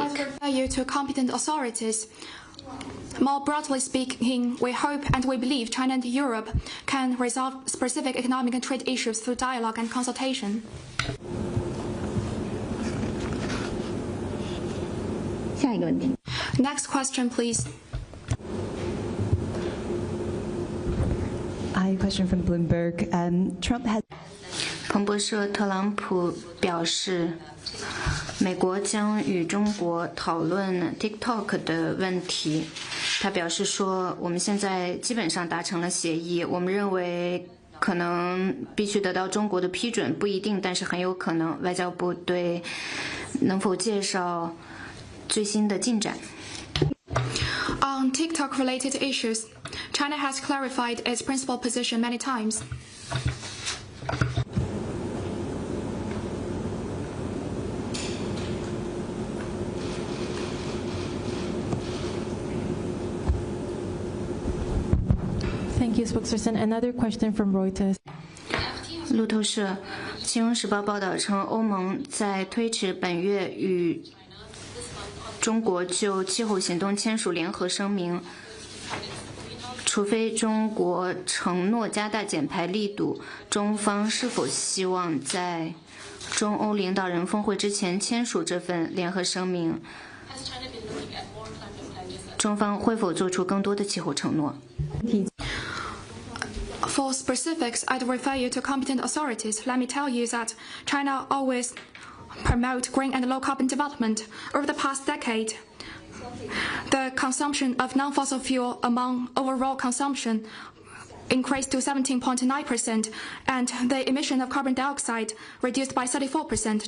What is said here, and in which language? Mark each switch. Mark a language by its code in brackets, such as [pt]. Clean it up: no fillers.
[en] I refer you to competent authorities. More broadly speaking, we hope and we believe China and Europe can resolve specific economic and trade issues through dialogue and consultation. Next question, please. I have a question from Bloomberg. Trump has. [zh] 彭博社特朗普表示，美国将与中国讨论 TikTok 的问题。他表示说，我们现在基本上达成了协议，我们认为可能必须得到中国的批准，不一定，但是很有可能。外交部对能否介绍最新的进展？ [en] On TikTok-related issues, China has clarified its principal position many times. Thank you, spokesperson. Another question from Reuters. [zh] 路透社《金融时报》报道称，欧盟在推迟本月与中国就气候行动签署联合声明，除非中国承诺加大减排力度，中方是否希望在中欧领导人峰会之前签署这份联合声明？中方会否做出更多的气候承诺？ [en] For specifics, I'd refer you to competent authorities. Let me tell you that China always promote green and low-carbon development. Over the past decade, the consumption of non-fossil fuel among overall consumption increased to 17.9%, and the emission of carbon dioxide reduced by 34%.